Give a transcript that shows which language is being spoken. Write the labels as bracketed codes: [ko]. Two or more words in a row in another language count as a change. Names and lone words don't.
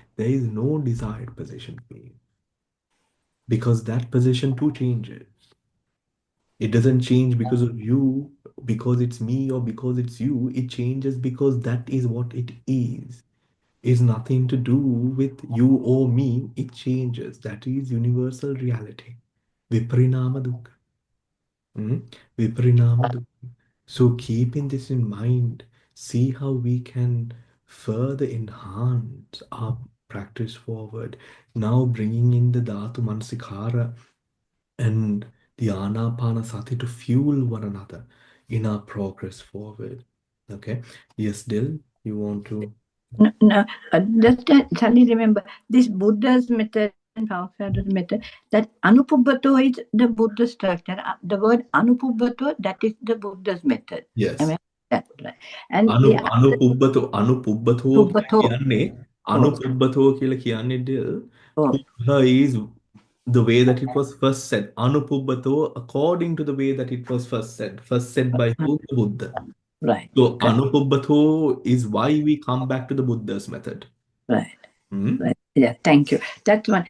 [en] There is no desired position to be in. Because that position too changes. It doesn't change because of you, because it's me, or because it's you. It changes because that is what it is. It's nothing to do with you or me. It changes. That is universal reality. [pi] Viparinama dukkha. Viparinama dukkha. [en] So, keeping this in mind, see how we can further enhance our practice forward. Now, bringing in the [pi] Dhatu Manasikara [en] and the [pi] Anapana Sati [en] to fuel one another in our progress forward. Okay. Yes, Dil, you want to? No, just suddenly remember this Buddha's method and Pausada's method, that Anupubbato is the Buddha's structure. The word Anupubbato, that is the Buddha's method. Yes. I mean, that's right. And Anupubbato Pubbato. [si] කියලා කියන්නේ Dil. [en] Pubbha is the way that it was first said. Anupubbato, according to the way that it was first said. First said by who? The Buddha. Right. So Anupubbato is why we come back to the Buddha's method. Right. Right. Yeah, thank you. That's one.